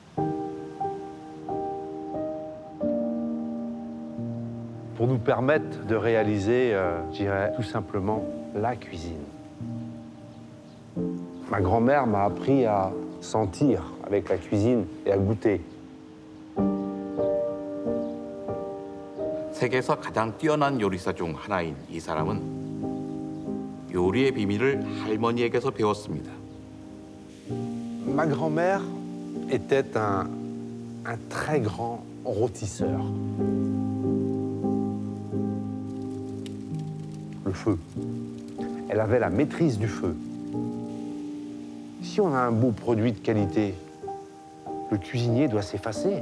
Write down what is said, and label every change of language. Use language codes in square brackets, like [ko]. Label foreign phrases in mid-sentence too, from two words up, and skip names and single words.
[fr] Pour nous permettre de réaliser, je dirais tout simplement, la cuisine. Ma grand-mère m'a appris à sentir avec la cuisine et à goûter. [ko] 세계에서 가장 뛰어난 요리사 중 하나인 이 사람은 요리의 비밀을 할머니에게서 배웠습니다. [fr] Ma grand-mère était un très grand rôtisseur. Le feu. Elle avait la maîtrise du feu. Si on a un beau produit de qualité, le cuisinier doit s'effacer.